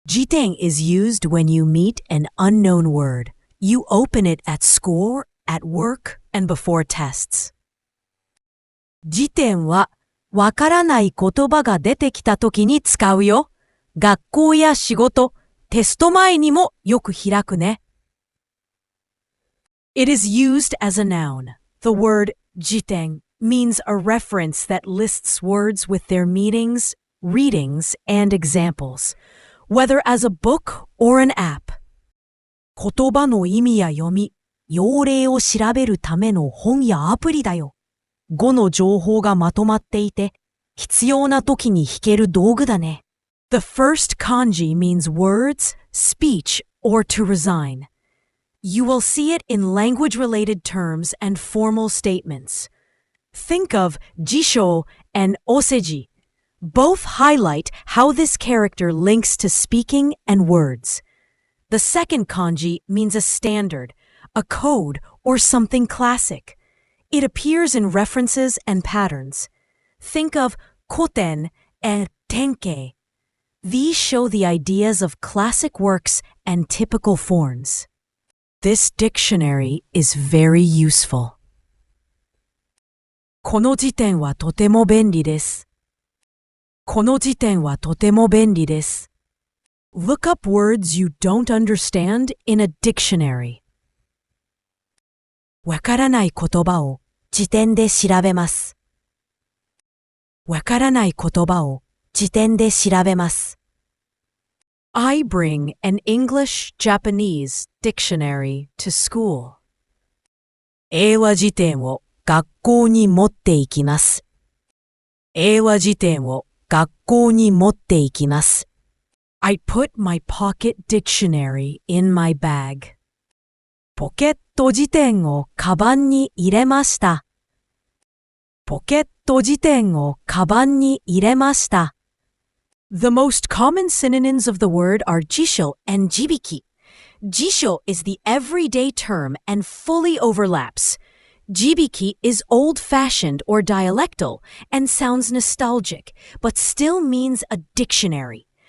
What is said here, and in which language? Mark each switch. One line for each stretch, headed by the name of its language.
English: Jiten is used when you meet an unknown word. You open it at school, at work, and before tests.
Japanese: 辞典はわからない言葉が出てきたときに使うよ。学校や仕事、テスト前にもよく開くね。
English: It is used as a noun. The word 辞典 means a reference that lists words with their meanings, readings, and examples, whether as a book or an app.
Japanese: 言葉の意味や読み、用例を調べるための本やアプリだよ。語の情報がまとまっていて、必要な時に弾ける道具だね。
English: The first kanji means words, speech, or to resign. You will see it in language-related terms and formal statements. Think of jisho and oseji. Both highlight how this character links to speaking and words. The second kanji means a standard, a code, or something classic. It appears in references and patterns. Think of koten and tenkei. These show the ideas of classic works and typical forms. This dictionary is very useful.
Japanese: この辞典はとても便利です。この辞典はとても便利です。
English: Look up words you don't understand in a dictionary.
Japanese: わからない言葉を辞典で調べます。わからない言葉を辞典で調べます。
English: I bring an English-Japanese dictionary to school.
Japanese: 英和辞典を学校に持っていきます。英和辞典を学校に持っていきます。
English: I put my pocket dictionary in my bag.
Japanese: ポケット辞典をカバンに入れました。ポケット辞典をカバンに入れました。
English: The most common synonyms of the word are jisho and jibiki. Jisho is the everyday term and fully overlaps. Jibiki is old-fashioned or dialectal and sounds nostalgic, but still means a dictionary.